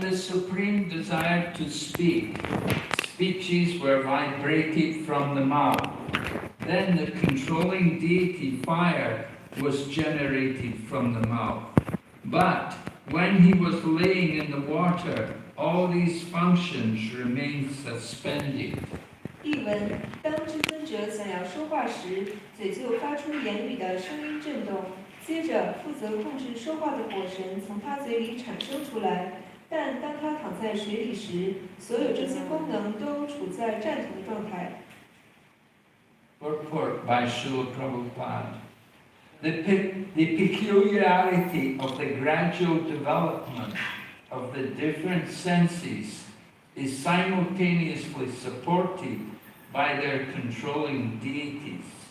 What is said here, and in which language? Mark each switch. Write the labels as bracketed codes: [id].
[en] the Supreme desired to speak, speeches were vibrated from the mouth. Then the controlling deity fire was generated from the mouth. But when he was laying in the water, all these functions remained suspended. [zh] 译文：当至尊者想要说话时，嘴就发出言语的声音震动，接着负责控制说话的火神从他嘴里产生出来。但当他躺在水里时，所有这些功能都处在暂停的状态。 [en] Purport by Srila Prabhupada. The peculiarity of the gradual development of the different senses is simultaneously supported by their controlling deities.